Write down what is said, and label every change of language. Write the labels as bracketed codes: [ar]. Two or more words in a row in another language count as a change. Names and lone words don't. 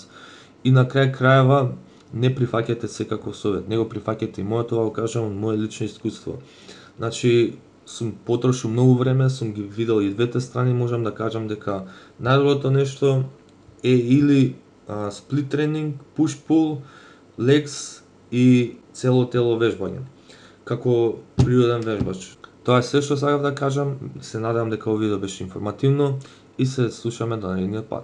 [mk] И на крај крајава, не прифаќајте секаков совет, не го прифаќајте и моето, го кажам од мое лично искуство. Значи, сум потрошил многу време, сум ги видел и двете страни, можам да кажам дека најдоброто нешто е или сплит тренинг, [en] push-pull, legs [mk] и цело тело вежбање, како природен вежбач. Тоа е се што сакав да кажам, се надевам дека овој видео беше информативно и се слушаме до наредниот пат.